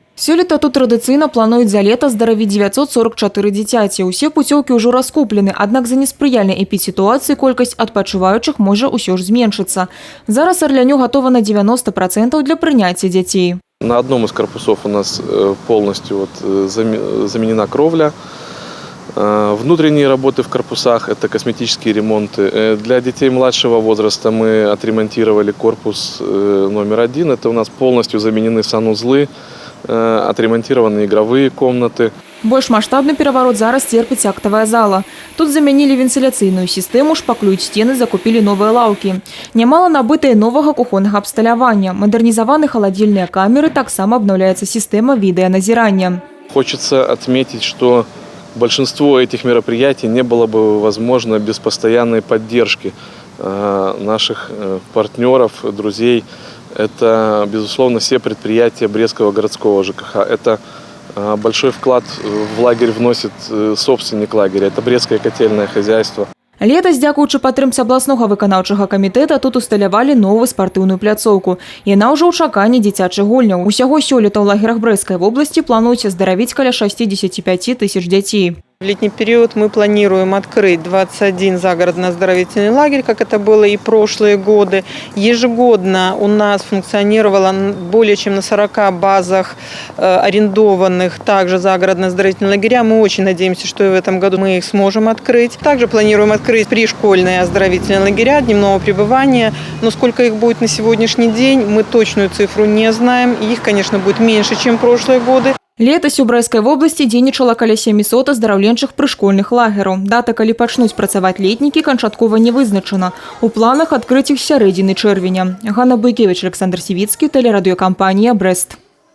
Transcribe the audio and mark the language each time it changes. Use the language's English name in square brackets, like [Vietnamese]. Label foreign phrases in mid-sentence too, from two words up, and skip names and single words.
[Belarusian] Сёлета тут традыцыйна плануюць за лета здаравіць 944 дзіцяці. Усе пуцёўкі ўжо раскуплены, аднак за неспрыяльнай эпідсітуацыі колькасць адпачываючых можа ўсё ж зменшыцца. Зараз Орляню готова на 90% для прыняцця дзяцей. [Russian] На одном из корпусов у нас полностью заменена кровля. Внутренние работы в корпусах – это косметические ремонты. Для детей младшего возраста мы отремонтировали корпус номер 1. Это у нас полностью заменены санузлы, отремонтированы игровые комнаты. [Belarusian] Больш маштабны пераварот зараз церпіць актавая зала. Тут замянілі вентыляцыйную сістэму, шпаклююць сцены, закупілі новыя лаўкі. Нямала набыта і новага кухоннага абсталявання. Мадэрнізаваны халадзільныя камеры, таксама [Russian] обновляется система видеоназирания. Хочется отметить, что большинство этих мероприятий не было бы возможно без постоянной поддержки наших партнеров, друзей. Это, безусловно, все предприятия Брестского городского ЖКХ. Это большой вклад в лагерь вносит собственник лагеря. Это Брестское котельное хозяйство. [Belarusian] Летась, дзякуючы падтрымцы абласнога выканаўчага камітэта, тут усталявалі новую спартыўную пляцоўку. Яна ўжо ў чаканні дзіцячых гульняў. Усяго сёлета ў лагерах [Russian] Брестской области [Belarusian] плануюць аздаравіць каля 65 тысяч дзяцей. [Russian] В летний период мы планируем открыть 21 загородно-оздоровительный лагерь, как это было и прошлые годы. Ежегодно у нас функционировало более чем на 40 базах арендованных также загородно-оздоровительные лагеря. Мы очень надеемся, что и в этом году мы их сможем открыть. Также планируем открыть пришкольные оздоровительные лагеря дневного пребывания. Но сколько их будет на сегодняшний день, мы точную цифру не знаем. Их, конечно, будет меньше, чем прошлые годы. [Belarusian] Летась у [Russian] Брестской области [Belarusian] дзейнічала каля 700 аздараўленчых прышкольных лагераў. Дата, калі пачнуць працаваць летнікі, канчаткова не вызначана. У планах адкрыць іх сярэдзіны чэрвеня. Ганна Бойкевич, Александр Сівіцкі, тэлерадыёкампанія «Брест».